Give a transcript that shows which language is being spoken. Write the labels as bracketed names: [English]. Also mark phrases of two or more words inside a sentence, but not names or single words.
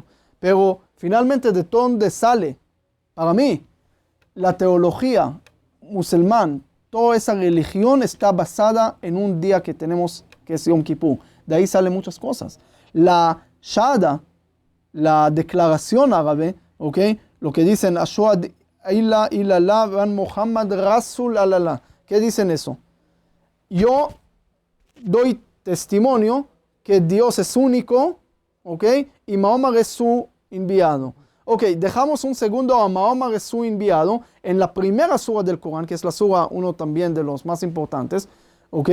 [Spanish] Pero finalmente, ¿de dónde sale? Para mí, la teología musulmana, toda esa religión está basada en un día que tenemos, que es Yom Kippur. De ahí salen muchas cosas. La Shahada, la declaración árabe, ¿ok? Lo que dicen, [Arabic] أشهد إلا إلا الله و محمد رسول الله. [Spanish] ¿Qué dicen eso? Yo doy testimonio que Dios es único, ¿ok? Y Mahoma es su enviado. Ok, dejamos un segundo a Mahoma es su enviado en la primera sura del Corán, que es la sura, uno también de los más importantes, ¿ok?